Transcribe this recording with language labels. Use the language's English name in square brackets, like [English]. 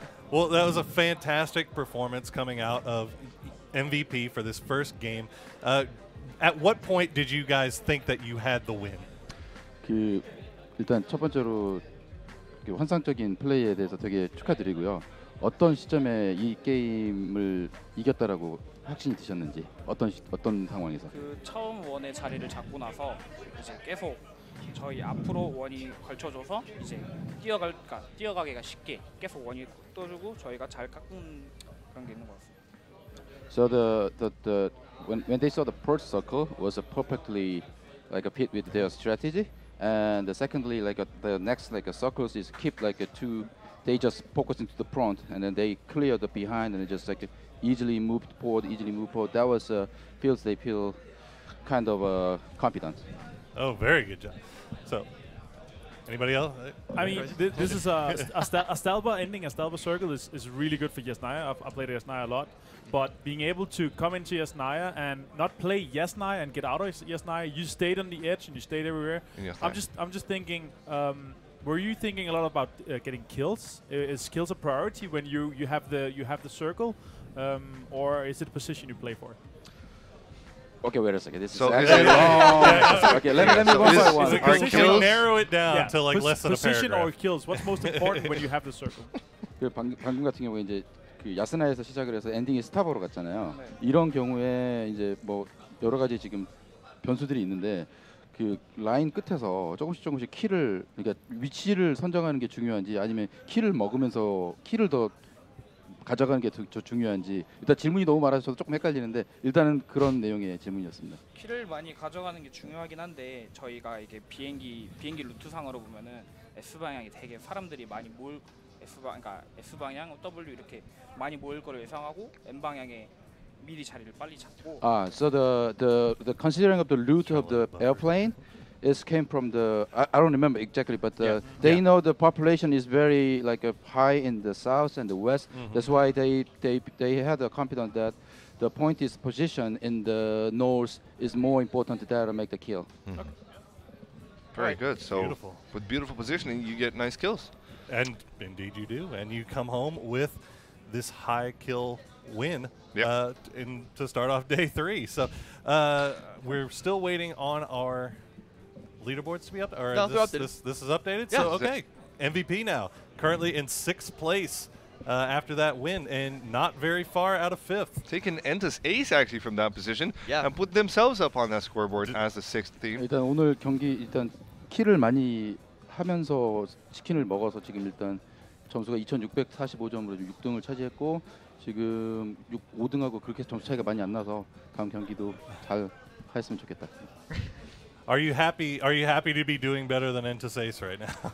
[English] Well, that was a fantastic performance coming out of MVP for this first game. At what point did you guys think that you had the win? [Korean] 그 일단 첫 번째로 그 환상적인 플레이에 대해서 되게 축하드리고요. 어떤 시점에 이 게임을 이겼다라고 확신이 드셨는지 어떤 상황에서? 그 처음 원의 자리를 잡고 나서 이제 계속 저희 앞으로 원이 걸쳐줘서 이제 뛰어가기가 쉽게 계속 원이 떠주고 저희가 잘 깎은 그런 게 있는 것 같습니다. [English] So when they saw the port circle was a perfectly like a fit with their strategy, and secondly the next circles is keep they just focus into the front and then they clear the behind and just easily moved forward. That was feels they feel kind of confident. Oh, very good job. So, anybody else? I mean, this is a Stalber ending. A Stalber circle is really good for Yasnaya. I played Yasnaya a lot. But being able to come into Yasnaya and not play Yasnaya and get out of Yasnaya, you stayed on the edge and you stayed everywhere. I'm just thinking, were you thinking a lot about getting kills? Is kills a priority when you have the circle, or is it a position you play for? Okay, wait a second. This So is actually long. Okay, let me one by one. Can we narrow it down to like less than a position paragraph? or kills? What's most important when you have the circle? [Korean] 그 방금 같은 경우에 이제 그 야스나에서 시작을 해서 엔딩이 스타버로 갔잖아요. 이런 경우에 이제 뭐 여러 가지 지금 변수들이 있는데 그 라인 끝에서 조금씩 킬을 그러니까 위치를 선정하는 게 중요한지 아니면 킬을 먹으면서 킬을 더 가져가는 게 더 중요한지 일단 질문이 너무 많아서 저도 조금 헷갈리는데 일단은 그런 내용의 질문이었습니다. 킬을 많이 가져가는 게 중요하긴 한데 저희가 이게 비행기 루트상으로 보면은 S 방향이 되게 사람들이 많이 모일 그러니까 S 방향 W 이렇게 많이 모일 거를 예상하고 N 방향에 미리 자리를 빨리 잡고. [English] So the considering of the route of the airplane is came from the I don't remember exactly, but they know the population is very high in the south and the west. That's why they had the confidence that the point is position in the north is more important than to make the kill. Very good. So Beautiful. with beautiful positioning, you get nice kills. And indeed you do. And you come home with this high kill win to start off day 3. So we're still waiting on our leaderboards to be up. Or No, this is updated? Yeah. So, okay. MVP now. Currently in 6th place after that win and not very far out of 5th. Taking Entus Ace actually from that position Yeah. and put themselves up on that scoreboard as the 6th team. [Korean] 일단 오늘 경기 일단 킬을 많이 하면서 치킨을 먹어서 지금 일단 점수가 2,645점으로 6등을 차지했고 지금 5등하고 그렇게 점수 차이가 많이 안 나서 다음 경기도 잘 했으면 좋겠다. [English] Are you happy to be doing better than Entus Ace right now?